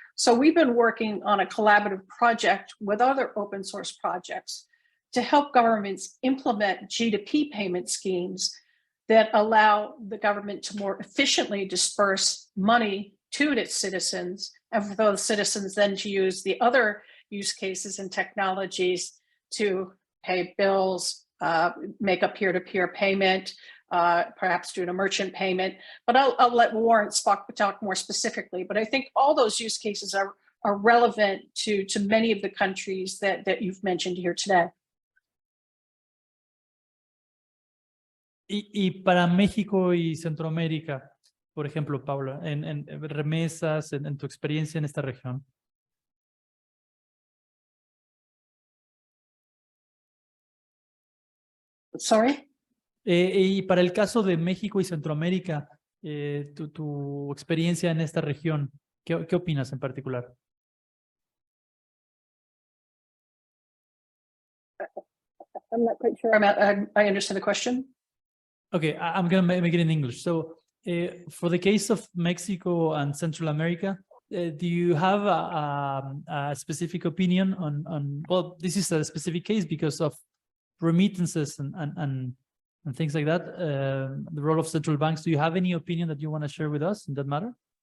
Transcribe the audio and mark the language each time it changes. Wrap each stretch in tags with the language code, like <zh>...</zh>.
<en>So we've been working on a collaborative project with other open source projects to help governments implement G2P payment schemes that allow the government to more efficiently disperse money to its citizens, and for those citizens then to use the other use cases and technologies to pay bills, make a peer-to-peer payment, perhaps doing a merchant payment. But I'll let Warren talk more specifically. But I think all those use cases are relevant to many of the countries that you've mentioned here today.</en> <es>Y para México y Centroamérica, por ejemplo, Paula, en remesas, en tu experiencia en esta región.</es> <en>Sorry?</en> <es>Y para el caso de México y Centroamérica, tu experiencia en esta región, ¿qué opinas en particular?</es> <en>I'm not quite sure I understand the question. Okay, I'm going to make it in English. So for the case of Mexico and Central America, do you have a specific opinion on, well, this is a specific case because of remittances and things like that, the role of central banks. Do you have any opinion that you want to share with us in that matter?</en>